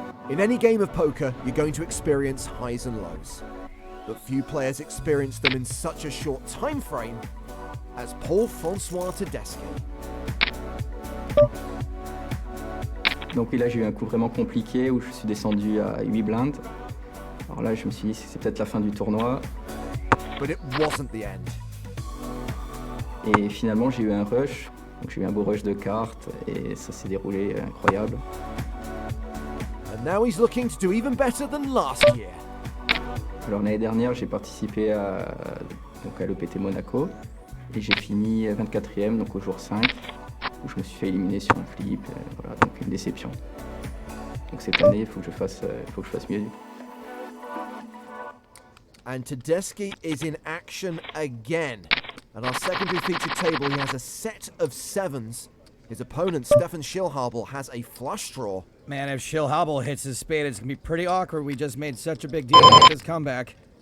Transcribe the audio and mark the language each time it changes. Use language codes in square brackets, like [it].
[en] In any game of poker, you're going to experience highs and lows. But few players experience them in such a short time frame as Paul-Francois Tedeschi. [fr] Donc oui, là j'ai eu un coup vraiment compliqué où je suis descendu à 8 blindes. Alors là je me suis dit c'est peut-être la fin du tournoi. [en] But it wasn't the end. [fr] Et finalement j'ai eu un rush, donc j'ai eu un beau rush de cartes et ça s'est déroulé incroyable. [en] And now he's looking to do even better than last year. [fr] Alors l'année dernière j'ai participé à l'EPT Monaco et j'ai fini 24e donc au jour 5 où je me suis fait éliminer sur un flip, voilà, donc une déception. Donc cette année il faut que je fasse mieux. [en] And Tedeschi is in action again. At our secondary feature table, he has a set of 7s. His opponent, Stefan Schilhabel, has a flush draw. Man, if Schilhabel hits his spade, it's going to be pretty awkward. We just made such a big deal about this comeback.